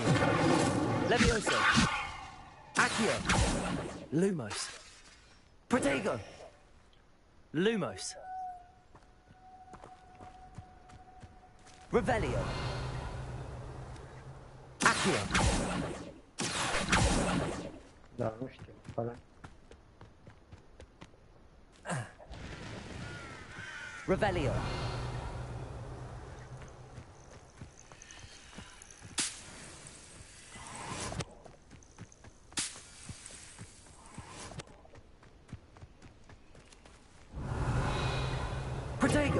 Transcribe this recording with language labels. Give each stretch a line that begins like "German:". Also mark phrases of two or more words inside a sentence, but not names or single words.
Latin: Levioso. Accio. Lumos. Protego. Lumos. Revelio. Accio.
Romanian: Da, nu știu, ăla.
Latin: Revelio. Protego.